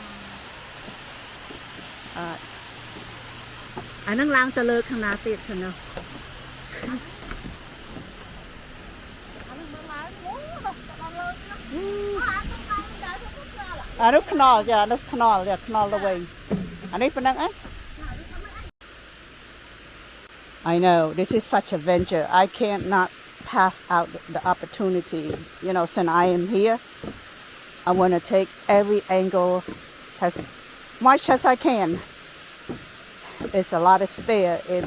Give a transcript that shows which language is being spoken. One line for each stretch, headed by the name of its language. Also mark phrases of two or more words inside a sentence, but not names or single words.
Khmer: អាហ្នឹងឡើងទៅលើខាងណាទៀតខាងនោះអានោះខ្នល់ចានោះខ្នល់ចាខ្នល់ទៅវិញអានេះប៉ុណ្ណឹង
English: I know this is such a venture I can't not pass out the opportunity you know since I am here I want to take every angle as much as I can it's a lot of stair if